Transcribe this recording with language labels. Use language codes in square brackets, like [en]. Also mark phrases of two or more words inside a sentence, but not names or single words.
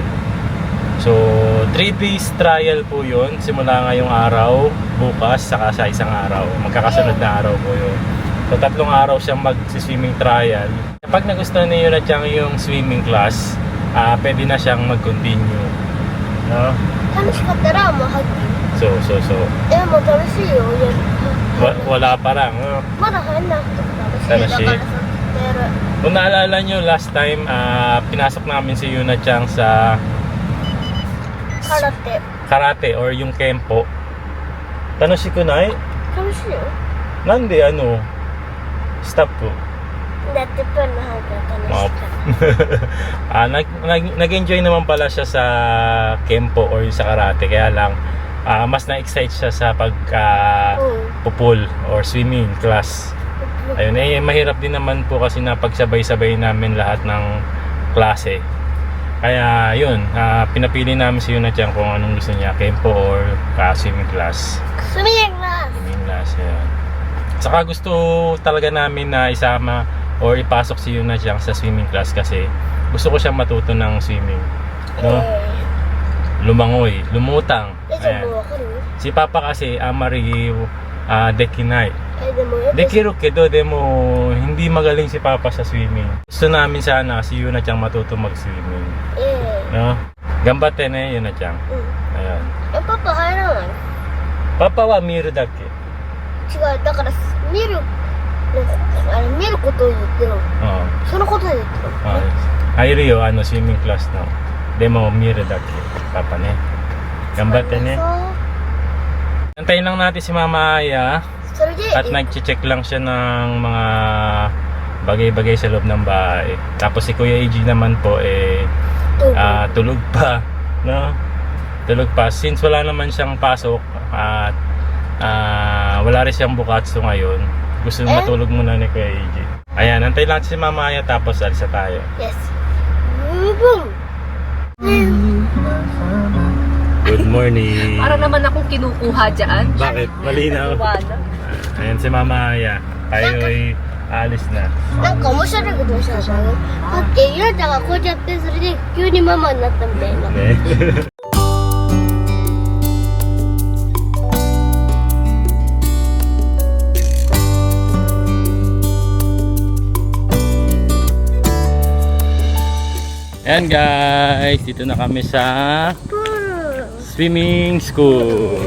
[tl] So, [en] 3 days trial [tl] po yun. Simula ngayong araw, bukas, saka sa isang araw. Magkakasunod na araw po yun. So, 3 araw siyang mag-swimming trial. Kapag nagustuhan niyo na siyang yung [en] swimming class, [tl] pwede na siyang mag-continue. No? [ja] 楽しかったらもうハッキー。 [tl] So. [ja] もう楽しいよ。 [tl] Wala pa lang. No? [ja] まだ入んなくても楽しい。だからさ、ずっとやる。 [tl] Kung naalala nyo, [en] last time, [tl] pinasok namin si Yuna-chan sa [ja] 空手。 [tl] karate or yung kempo. Tanoshikunai? [ja] 楽しいよ。 [tl] Nande ano? Stop po. [ja] だってプールの方が楽しかった。 [tl] Nag-enjoy naman pala siya sa kempo or sa karate. Kaya lang, mas na-excite siya sa pag-pool or [en] swimming class. [tl] Ayun, mahirap din naman po kasi na pagsabay-sabay namin lahat ng klase. Kaya yun, pinapili namin si Yuna-chan kung anong gusto niya, kempo or [en] swimming class. Swimming class! Swimming class, yan. [tl] Saka gusto talaga namin na isama or ipasok si Yuna-chan sa [en] swimming class [tl] kasi gusto ko siyang matuto ng swimming. No? Lumangoy, lumutang. [ja] じゃあもうわかる？ [tl] Si Papa kasi, [ja] あまりできない. でもやだ。できるけど、でも [tl] hindi magaling si Papa sa swimming. Gusto namin sana si Yuna-chan matuto mag-swimming. No? Gambate na Yuna-chan. [ja] うん。 [tl] Ayan. [ja] パパ入らない？パパは見るだけ. 違う、だから見る、見ることを言ってるの。 [tl] Oo. [ja] そのことで言ってるの。入るよ, [en] swimming class [ja] no. でも見るだけ。パパね。頑張ってね. [tl] Antayin lang natin si Mama Aya. [ja] それで、 [tl] At nag-check lang siya ng mga bagay-bagay sa loob ng bahay. Tapos si Kuya AG naman po tulog pa, no? Tulog pa since wala naman siyang pasok at wala rin siyang bukatsu ngayon. Gusto matulog muna ni Kuya AG. Ayan, antay lang si Mama Aya tapos alis na tayo. [en] yes. Boom! Good morning. [tl] Para naman akong kinukuha dyan. Bakit? Malinaw. Wala. Ayan si Mama Aya. Tayo ay alis na. [ja] なんか面白いことをしたんだよ。だってゆらちゃんがこうやってそれで急にママになったみたいな。 [tl] Okay. Ayan guys, dito na kami sa swimming school.